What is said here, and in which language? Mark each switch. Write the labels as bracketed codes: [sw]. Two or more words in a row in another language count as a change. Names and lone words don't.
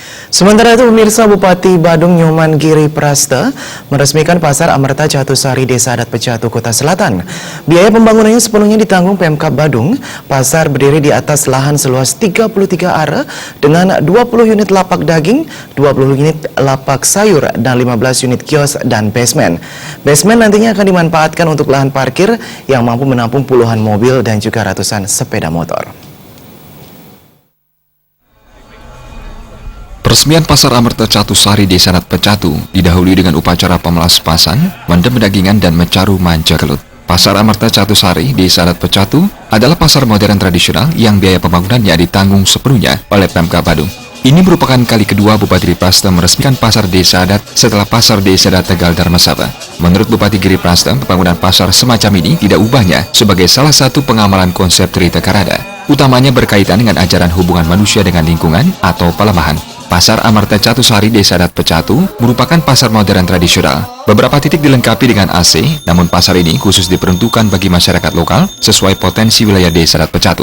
[id] Sementara itu, pemirsa, Bupati Badung Nyoman Giri Prasta meresmikan Pasar Amerta Catusari Desa Adat Pecatu, Kota Selatan. Biaya pembangunannya sepenuhnya ditanggung Pemkab Badung. Pasar berdiri di atas lahan seluas 33 are dengan 20 unit lapak daging, 20 unit lapak sayur, dan 15 unit kios dan basement. Basement nantinya akan dimanfaatkan untuk lahan parkir yang mampu menampung puluhan mobil dan juga ratusan sepeda motor. Peresmian Pasar Amerta Catusari Desa Adat Pecatu didahului dengan upacara pemelaspasan, mendem dagingan dan mencaru manja gelut. Pasar Amerta Catusari Desa Adat Pecatu adalah pasar modern tradisional yang biaya pembangunannya ditanggung sepenuhnya oleh Pemkab Badung. Ini merupakan kali kedua Bupati Giri Prasta meresmikan Pasar Desa Adat setelah Pasar Desa Adat Tegal Dharmasaba. Menurut Bupati Giri Prasta, pembangunan pasar semacam ini tidak ubahnya sebagai salah satu pengamalan konsep Trita Karada. Utamanya berkaitan dengan ajaran hubungan manusia dengan lingkungan atau pelemahan. Pasar Amerta Catusari Desa Adat Pecatu merupakan pasar modern tradisional. Beberapa titik dilengkapi dengan AC, namun pasar ini khusus diperuntukkan bagi masyarakat lokal sesuai potensi wilayah Desa Adat Pecatu.